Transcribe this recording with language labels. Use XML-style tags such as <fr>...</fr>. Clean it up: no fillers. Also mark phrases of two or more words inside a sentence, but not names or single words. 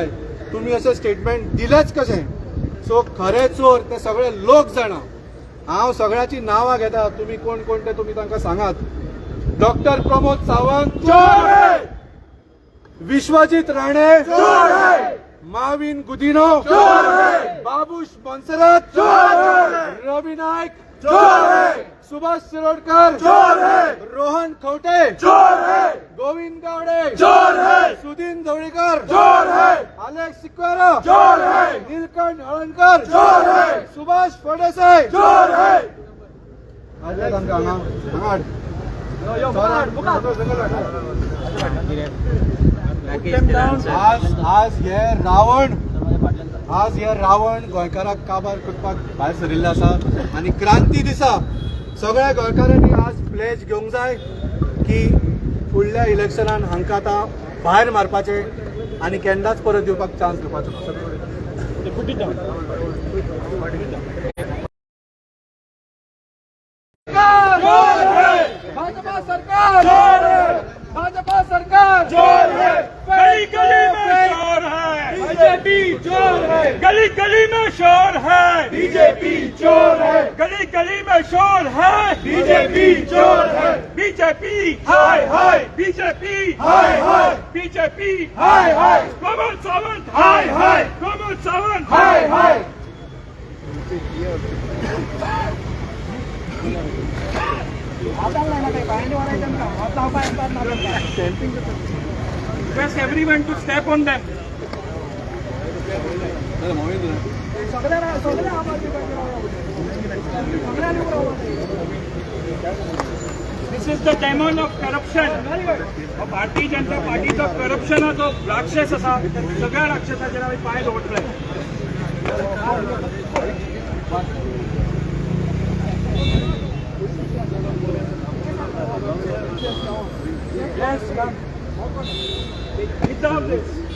<kok>तुम्ही अशें स्टेटमेंट दिलेच कशें? सो खरे चोर ते सगळे लोक जाणा. हांव सगळ्याची नांवां घेता, तुम्ही कोण कोण ते तुम्ही तांकां सांगात.</kok> <hi>डॉक्टर प्रमोद सावंत चोर है. विश्वजीत राणे चोर है. माविन गुदिनो चोर है. बाबूश मोन्सेरात चोर है. रवि नाईक चोर है. सुभाष शिरोडकर चोर है. रोहन खवटे चोर है. गोविंद गावडे चोर है. सुदीन ढवळीकर चोर है. अलेक्स सिक्वेरा चोर है. नीलकंठ हळणकर चोर है. सुभाष फडणवीस चोर है.</hi> <kok>आज हे रावण गोंयकारांक काबार करपाक भायर सरिल्ले आसा. आणि क्रांती दिसा सगळ्या गोंयकारांनी आज प्लेज घेवंक जाय की फुडल्या इलेक्शनान हांकां आतां भायर मारपाचे आणि केन्नाच परत येवपाक चान्स दिवपाचो.</kok> <hi>भाजपा सरकार, भाजपा सरकार चोर है. गली गली में चोर है. बीजेपी चोर है. गली गली में शोर है. बीजेपी चोर है. गली गली में शोर है. बीजेपी चोर है. बीजेपी हाय हाय. बीजेपी हाय हाय. बीजेपी हाय हाय. प्रमोद सावंत हाय हाय. प्रमोद सावंत हाय हाय.</hi> <en>Request everyone to step on them. This is the demon of corruption.</en> <kok>भारतीय जनता पार्टीचो करप्शनाचो राक्षस आसा. सगळ्या राक्षसाचेर आमी पांय दवरतले.</kok> <en>Yes, come. Without this.</en>